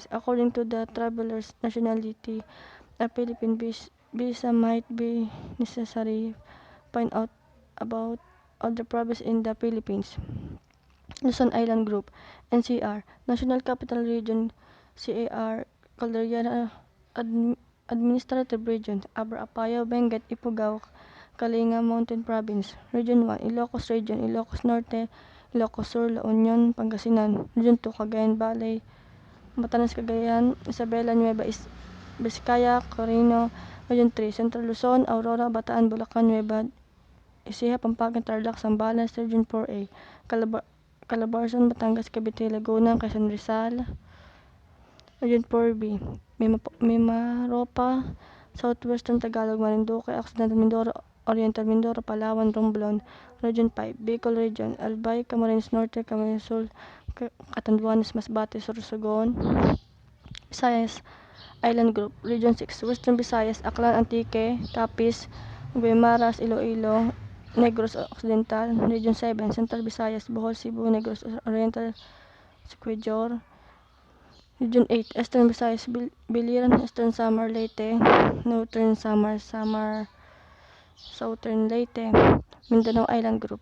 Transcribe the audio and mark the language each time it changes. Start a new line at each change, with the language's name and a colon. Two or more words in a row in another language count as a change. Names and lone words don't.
English: According to the traveler's nationality, a Philippine visa might be necessary. Find out about other provinces in the Philippines. Luzon Island Group, NCR, National Capital Region, CAR, Caldera Administrative Region, Abra Apayao, Benguet, Ifugao, Kalinga Mountain Province, Region 1, Ilocos Region, Ilocos Norte, Ilocos Sur, La Union, Pangasinan, Region 2, Cagayan Valley, Batanes, Cagayan, Isabela, Nueva Vizcaya, Corino, Region 3, Central Luzon, Aurora, Bataan, Bulacan, Nueva Ecija, Pampanga, Tarlac, Zambales, Region 4A, Calabarzon, Batangas, Cavite, Laguna, Quezon Rizal, Region 4B, Mimaropa, Southwestern Tagalog, Marinduque, Occidental Mindoro, Oriental Mindoro, Palawan, Romblon, Region 5, Bicol Region, Albay, Camarines Norte, Camarines Sur, Catanduanes, Masbate, Sorsogon, Visayas Island Group, Region 6, Western Visayas, Aklan, Antique, Capiz, Guaymaras, Iloilo, Negros Occidental, Region 7, Central Visayas, Bohol, Cebu, Negros Oriental, Siquijor, Region 8, Eastern Visayas, Biliran, Eastern Samar, Leyte, Northern Samar, Southern Leyte, Mindanao Island Group.